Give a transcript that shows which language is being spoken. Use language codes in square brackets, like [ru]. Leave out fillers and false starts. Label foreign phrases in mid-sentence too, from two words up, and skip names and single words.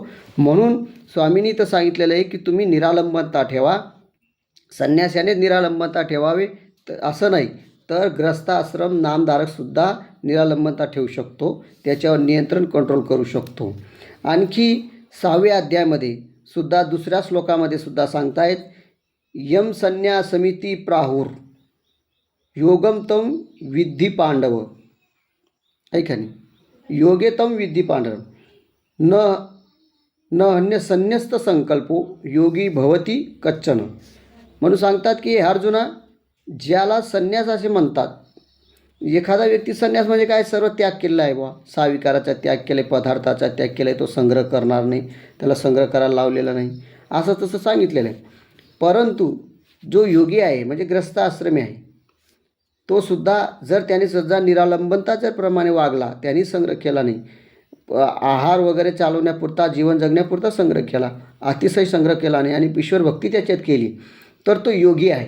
[mr] म्हणून स्वामींनी तर सांगितलेलं आहे की तुम्ही निरालंबनता ठेवा. संन्यासाने निरालंबनता ठेवावे तर असं नाही, तर ग्रस्ताश्रम नामधारकसुद्धा निरालंबनता ठेवू शकतो, त्याच्यावर नियंत्रण कंट्रोल करू शकतो. आणखी 6व्या अध्यायामध्ये सुद्धा दुसऱ्या श्लोकामध्ये सुद्धा सांगतायत [sa] यम संन्यासमिती प्राहुर योगम तम विद्धी पांडव. [mr] ऐका नाही, [sa] योगे तम विद्धी पांडव न न अन्य संन्यस्त संकल्पो योगी भवती कच्चन. [mr] म्हणून सांगतात की हे अर्जुना, ज्याला संन्यास असे म्हणतात, एखादा व्यक्ती संन्यास म्हणजे काय, सर्व त्याग केलेला आहे बा, 6 विकाराचा त्याग केला आहे, पदार्थाचा त्याग केला आहे, तो संग्रह करणार नाही, त्याला संग्रह करायला लावलेला नाही, असं तसं सांगितलेलं आहे. परंतु जो योगी आहे म्हणजे ग्रस्त आश्रमी आहे तो सुद्धा जर त्याने सुद्धा निरालंबनताच्या प्रमाणे वागला, त्यांनी संग्रह केला नाही, आहार वगैरे चालवण्यापुरता जीवन जगण्यापुरता संग्रह केला, अतिशय संग्रह केला नाही आणि ईश्वर भक्ती त्याच्यात केली, तर तो योगी आहे.